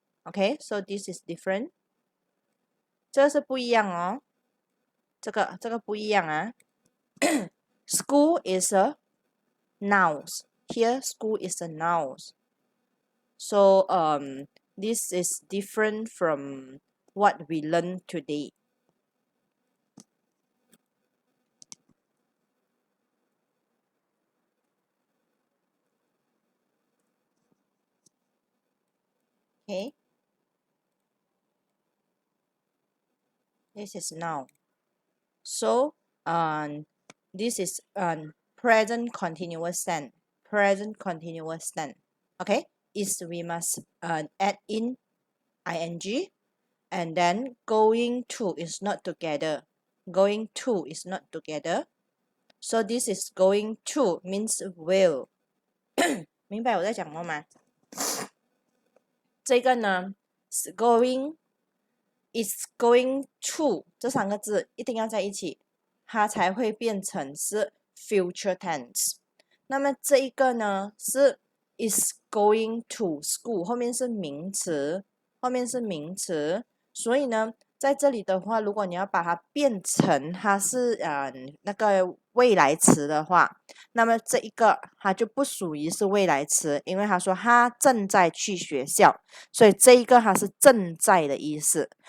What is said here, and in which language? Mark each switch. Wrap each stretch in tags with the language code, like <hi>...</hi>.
<en>Okay, so this is different.</en> <zh>这是不一样哦，这个不一样啊。</zh> <en>School is a noun. Here, school is a noun. So this is different from what we learned today. Okay, this is noun. So this is present continuous tense. Present continuous tense. Okay, is we must add in ing, and then going to is not together. Going to is not together. So this is going to means will.</en> <zh>明白我在讲什么吗？这个呢是</zh> <en>going is going to</en> <zh>这三个字一定要在一起，它才会变成是 future tense。那么这一个呢是</zh> <en>is going to school，</en> <zh>后面是名词，后面是名词，所以呢，在这里的话，如果你要把它变成它是那个未来词的话，那么这一个它就不属于是未来词，因为他说他正在去学校，所以这一个它是正在的意思。</zh>